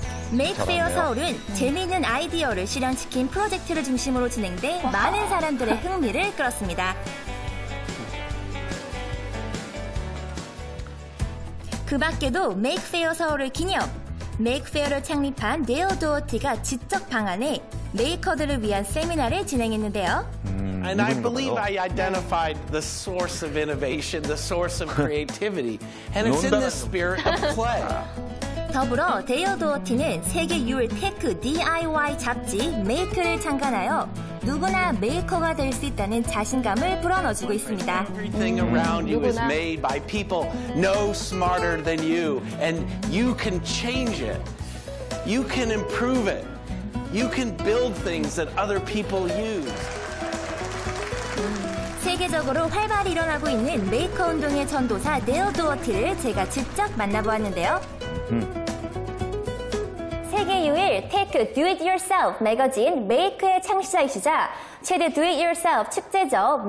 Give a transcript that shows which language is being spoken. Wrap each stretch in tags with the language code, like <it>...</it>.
<ko>메이커페어 서울은 재미있는 아이디어를 실현시킨 프로젝트를 중심으로 진행돼 많은 사람들의 흥미를 끌었습니다. 그 밖에도 메이커페어 서울을 기념, 메이커페어를 창립한 도허티가 지적 방안에 메이커들을 위한 세미나를 진행했는데요.</ko> <en>And I believe I identified the source of innovation, the source of creativity, and it's in the spirit of play.</en> <ko>더불어 도허티는 세계 유일 테크 DIY 잡지 메이커를 창간하여 누구나 메이커가 될 수 있다는 자신감을 불어넣어주고 있습니다.</ko> <en>Everything around you is made by people no smarter than you, and you can change it. You can improve it. You can build things that other people use.</en> <ko>세계적으로 활발히 일어나고 있는 메이커 운동의 전도사 도허티를 제가 직접 만나보았는데요. 세계 유일 테크 Do-It-Yourself 매거진 메이커의 창시자이시자 최대 Do-It-Yourself 축제죠.</ko>